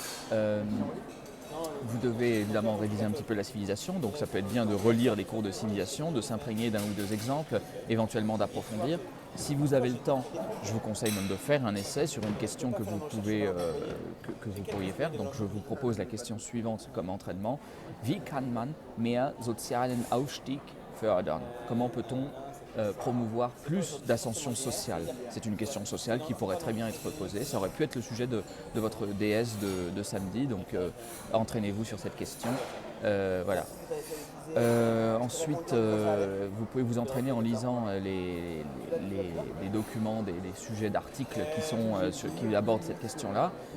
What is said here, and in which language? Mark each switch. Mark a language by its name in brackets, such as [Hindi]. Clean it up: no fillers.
[French] Vous devez évidemment réviser un petit peu la civilisation, donc ça peut être bien de relire les cours de civilisation, de s'imprégner d'un ou 2 exemples, éventuellement d'approfondir. Si vous avez le temps, je vous conseille même de faire un essai sur une question que vous pourriez faire. Donc je vous propose la question suivante comme entraînement. [German] Wie kann man mehr sozialen Aufstieg fördern? [French] Comment peut-on promouvoir plus d'ascension sociale? C'est une question sociale qui pourrait très bien être posée. Ça aurait pu être le sujet de votre DS de samedi, donc entraînez-vous sur cette question. Voilà. Ensuite, vous pouvez vous entraîner en lisant les documents, des sujets d'articles qui abordent cette question-là.